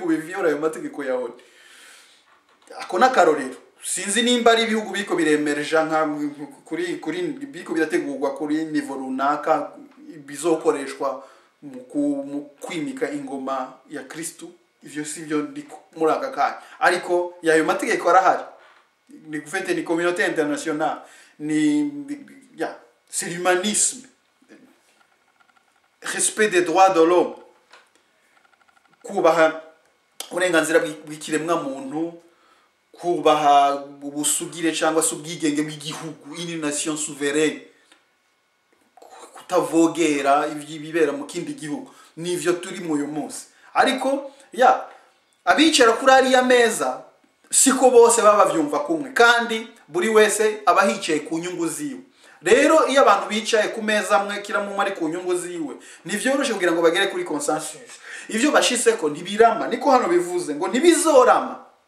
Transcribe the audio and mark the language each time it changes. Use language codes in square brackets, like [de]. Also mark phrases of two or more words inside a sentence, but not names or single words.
[rn] biviyora ayo mategeko ya ONU ako nakarorero sinzi nimba ari ibihugu biko biremereja nka kuri biko birategurwa kuri niveau runaka bizokoreshwa mu kwimika ingoma ya Kristo ivyo sivyo ndiko muri aka kanya ariko yayo mategeko arahari ni gufete ni [fr] communauté internationale [rn] ni ya [fr] c'est l'humanisme respect des droits de l'homme [rn] kubaha uburenganzira bw'ikiremwa muntu kubaha ubusugire cyangwa se ubwigenge bw'igihugu [fr] une nation souveraine [rn] kutavogera ibibera mu kindi gihugu nivyo turi mu uyu munsi ariko ya abicara kuri ariya meza siko bose baba bavyumva kumwe kandi buri wese abahicaye ku nyungu ziwe rero iyo abantu bicaye ku meza amwe kira mu mari ku nyungu ziwe nivyoroshe kugira ngo bagere kuri consensus ivyo bashiseko ntibirama niko hano bivuze ngo ntibizorama